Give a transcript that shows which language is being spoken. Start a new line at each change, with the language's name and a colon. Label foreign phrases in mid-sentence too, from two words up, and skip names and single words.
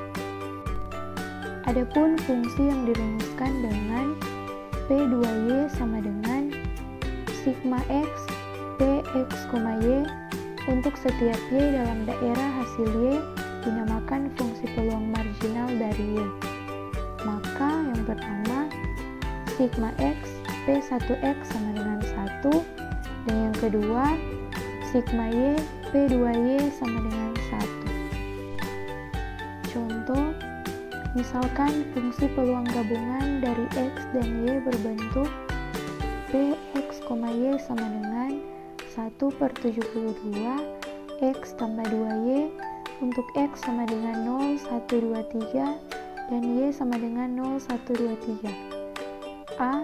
Indonesian: Adapun fungsi yang dirumuskan dengan p2y sama dengan sigma x px, y untuk setiap y dalam daerah hasil y dinamakan fungsi peluang marginal dari y. Maka yang pertama sigma x p1x sama dengan 1, dan yang kedua sigma y p2y sama dengan 1. Contoh, misalkan fungsi peluang gabungan dari x dan y berbentuk px, y sama dengan 1/72 x tambah 2y untuk x sama dengan 0, 1, 2, 3 dan y sama dengan 0, 1, 2, 3. A.